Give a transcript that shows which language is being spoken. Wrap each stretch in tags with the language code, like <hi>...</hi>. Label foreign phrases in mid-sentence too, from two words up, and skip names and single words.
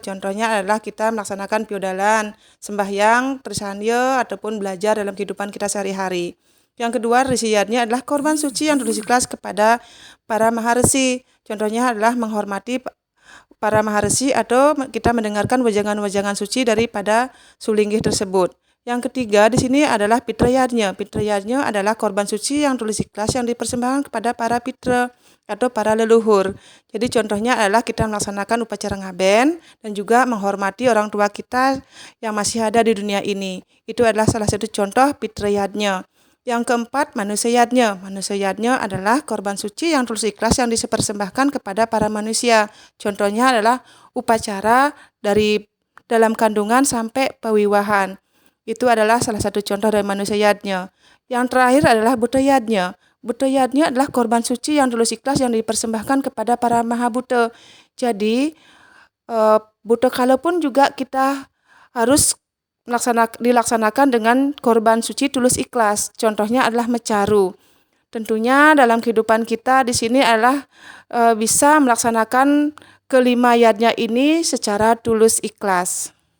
<id>Contohnya adalah kita melaksanakan piodalan, sembahyang, trisandya, ataupun belajar dalam kehidupan kita sehari-hari. Yang kedua, resi yatnya adalah korban suci yang tulus ikhlas kepada para maharesi. Contohnya adalah menghormati para maharesi atau kita mendengarkan wajangan-wajangan suci daripada sulinggih tersebut. Yang ketiga di sini adalah pitra yatnya. Pitra yatnya adalah korban suci yang tulus ikhlas yang dipersembahkan kepada para pitra atau para leluhur. Jadi contohnya adalah kita melaksanakan upacara ngaben dan juga menghormati orang tua kita yang masih ada di dunia ini. Itu adalah salah satu contoh pitra yatnya. Yang keempat, manusia yatnya. Manusia yatnya adalah korban suci yang tulus ikhlas yang dipersembahkan kepada para manusia. Contohnya adalah upacara dari dalam kandungan sampai pewiwahan. Itu adalah salah satu contoh dari manusia yatnya. Yang terakhir adalah buta yatnya. Buta yatnya adalah korban suci yang tulus ikhlas yang dipersembahkan kepada para maha buta. Jadi, buta kala pun juga kita harus dilaksanakan dengan korban suci tulus ikhlas. Contohnya adalah mecaru. Tentunya dalam kehidupan kita di sini adalah bisa melaksanakan kelima yatnya ini secara tulus ikhlas.</id>